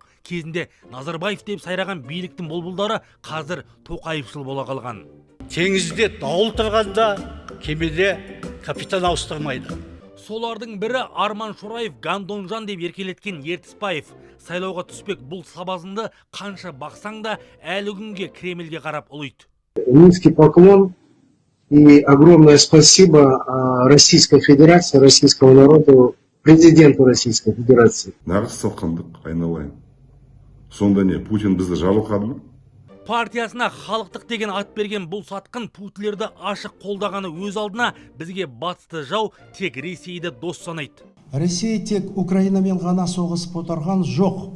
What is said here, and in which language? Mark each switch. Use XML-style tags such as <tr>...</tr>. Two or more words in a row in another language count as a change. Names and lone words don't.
<kk>Кезінде Назарбаев деп сайраған биліктің бұлбұлдары қазір Тоқаевшыл бола қалған. Теңізде дауыл тұрғанда кемеде капитан ауыстырмайды. Солардың бірі Арман Шораев Гандонжан деп еркелеткен Ертісбаев. Сайлауға түспек бұл сабазынды қанша бақсаң да әлі күнге Кремльге қарап ұлиды.</kk> <ru>Низкий поклон и огромное спасибо Российской Федерации, российскому народу, президенту Российской Федерации.</ru> <kk>Нағыз сатқандық айналайын. Сонда не, Путин бізді жалықады ма? Партиясына халықтық деген ат берген бұл сатқын Путилерді ашық қолдағаны өз алдына бізге батысты жау тек Ресейді дос санайды. Ресей тек Украинамен ғана соғысып отырған жоқ.</kk>